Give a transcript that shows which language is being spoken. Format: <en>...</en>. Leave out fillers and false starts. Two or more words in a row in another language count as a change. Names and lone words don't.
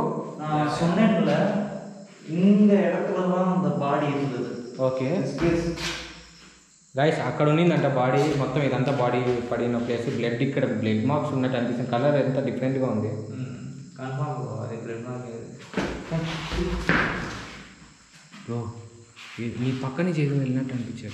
<ta>நான் சொன்னேன்ல இந்த இடத்துல தான் அந்த பாடி இருந்தது.</ta> <en>okay guys,</en> <te>అక్కడ ఉన్నిందంట బాడీ మొత్తం. ఇదంతా బాడీ పడిన ప్లేస్. బ్లడ్ ఇక్కడ</te> <en>blood marks</en> <te>ఉన్నట్టు అనిపిస్తుంది. కలర్ ఎంత డిఫరెంట్గా ఉంది.</te> <en>confirm bro,</en> <te>అది</te> <en>blood mark.</en> <te>బ్రో నీ పక్క నుంచి ఏదో వెళ్ళినట్టు అనిపించాడు.</te>